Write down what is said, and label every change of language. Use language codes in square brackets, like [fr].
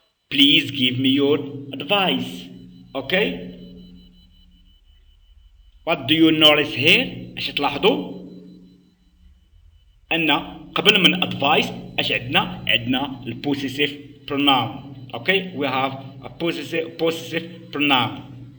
[en] Please give me your advice. Okay? What do you notice here? [ar] اش تلاحظوا ان قبل من advice اش عندنا البوسيسيف pronoun. [en] Okay? We have a possessive pronoun.